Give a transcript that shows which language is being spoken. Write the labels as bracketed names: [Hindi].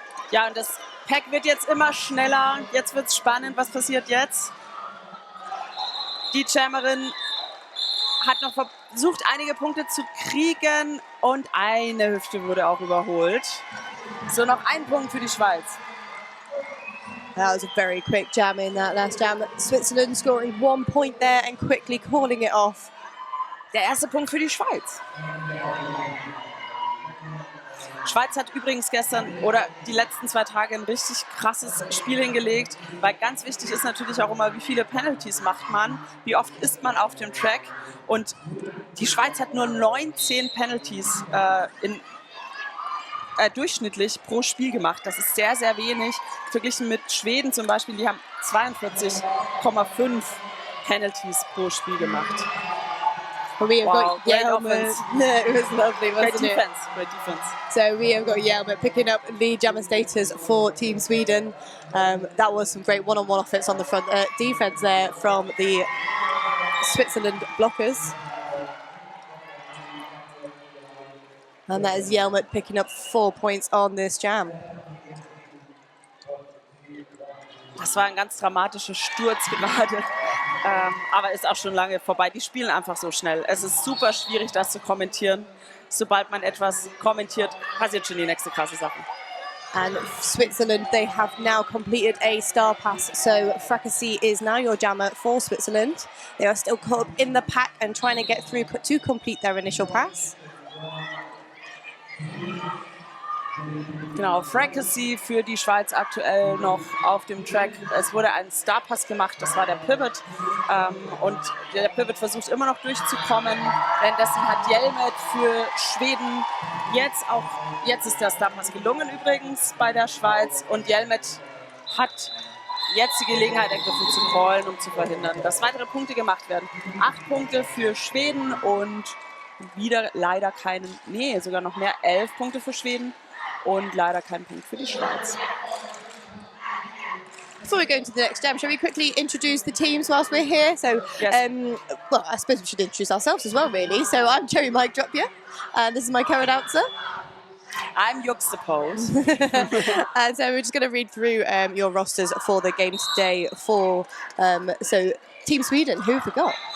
[German] Ja, und das Pack wird jetzt immer schneller. Jetzt wird es spannend. Was passiert jetzt? Die Jammerin hat noch versucht, einige Punkte zu kriegen und eine Hüfte wurde auch überholt. So, noch ein Punkt für die Schweiz. [English] That was a very quick jam in that last jam. Switzerland scoring 1 point there and quickly calling it off. [German] Der erste Punkt für die Schweiz. Schweiz hat übrigens gestern oder die letzten 2 Tage ein richtig krasses Spiel hingelegt, weil ganz wichtig ist natürlich auch immer, wie viele Penalties macht man, wie oft ist man auf dem Track, und die Schweiz hat nur 19 Penalties durchschnittlich pro Spiel gemacht. Das ist sehr, sehr wenig, verglichen mit Schweden zum Beispiel, die haben 42,5 Penalties pro Spiel gemacht. [English] We have Wow, got great Yelmer. offense. It was lovely, wasn't Great defense, great defense. So we have got Yelmer picking up the jammer status for Team Sweden. That was some great one-on-one offense on the front defense there from the Switzerland blockers. And that is Yelmer picking up 4 points on this jam. [German] Das war ein ganz dramatischer Sturz gerade, aber ist auch schon lange vorbei. Die spielen einfach so schnell. Es ist super schwierig, das zu kommentieren. Sobald man etwas kommentiert, passiert schon die nächste krasse Sache. [English] And Switzerland, they have now completed a star pass. So Fracassi is now your jammer for Switzerland. They are still caught up in the pack and trying to get through to complete their initial pass. [German] Genau, Fracassi für die Schweiz aktuell noch auf dem Track. Es wurde ein Starpass gemacht, das war der Pivot. Und der Pivot versucht immer noch durchzukommen. Währenddessen hat Hjelmet für Schweden jetzt ist der Starpass gelungen übrigens bei der Schweiz. Und Hjelmet hat jetzt die Gelegenheit ergriffen zu callen, um zu verhindern, dass weitere Punkte gemacht werden. 8 Punkte für Schweden und wieder leider sogar noch mehr, 11 Punkte für Schweden. Und leider kein Punkt für die Schweiz. [English] Before we go into the next jam, shall we quickly introduce the teams whilst we're here? So, Yes. well, I suppose we should introduce ourselves as well, really. So I'm Cherry Mike Dropia, and this is my co-announcer. I'm Juxtapose. And so we're just going to read through your rosters for the game today for, so Team Sweden, who have we got?